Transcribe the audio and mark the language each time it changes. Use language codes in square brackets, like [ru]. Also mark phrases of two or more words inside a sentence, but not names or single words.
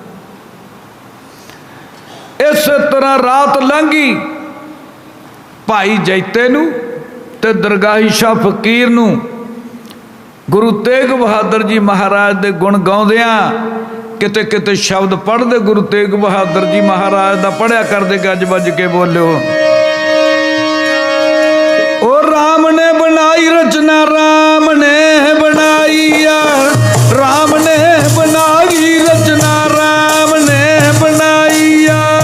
[pa] ਇਸ ਤਰ੍ਹਾਂ ਰਾਤ ਲੰਘੀ ਭਾਈ ਜੈਤੇ ਨੂੰ ਤੇ ਦਰਗਾਹੀ ਸ਼ਾਹ ਫ਼ਕੀਰ ਨੂੰ ਗੁਰੂ ਤੇਗ ਬਹਾਦਰ ਜੀ ਮਹਾਰਾਜ ਦੇ ਗੁਣ ਗਾਉਂਦਿਆਂ ਕਿਤੇ ਕਿਤੇ ਸ਼ਬਦ ਪੜ੍ਹਦੇ ਗੁਰੂ ਤੇਗ ਬਹਾਦਰ ਜੀ ਮਹਾਰਾਜ ਦਾ ਪੜ੍ਹਿਆ ਕਰਦੇ ਗੱਜ ਬੱਜ ਕੇ ਬੋਲੋ। [hi] ओ राम ने बनाई रचना, राम ने बनाईया, राम ने बनाई रचना, राम ने बनाईया।